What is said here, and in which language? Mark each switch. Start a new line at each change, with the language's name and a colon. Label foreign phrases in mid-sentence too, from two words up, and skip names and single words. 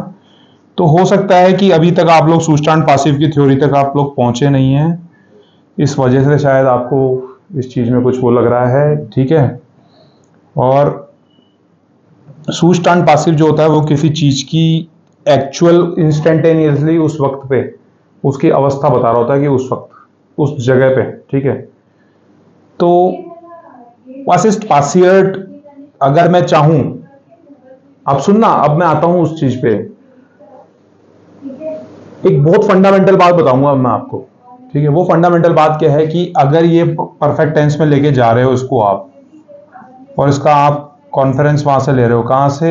Hindi: तो हो सकता है कि अभी तक आप लोग
German: Zustand Passiv
Hindi: की थ्योरी तक आप लोग पहुंचे नहीं हैं, इस वजह से शायद आपको इस चीज में कुछ वो लग रहा है, ठीक है। और
German: Zustand Passiv
Hindi: जो होता है वो किसी चीज की
English: actual instantaneously
Hindi: उस वक्त पे उसकी अवस्था बता रहा होता है कि उस वक्त उस जगह पे, ठीक है।
German: तो was ist passiert,
Hindi: अगर मैं चाहूं, अब सुनना, अब मैं आता हूं उस चीज पे। एक बहुत फंडामेंटल बात बताऊंगा अब मैं आपको, ठीक है। वो फंडामेंटल बात क्या है कि अगर ये
English: perfect tense
Hindi: में लेके जा रहे हो इसको आप, और इसका आप कॉन्फ्रेंस वहां से ले रहे हो, कहां से?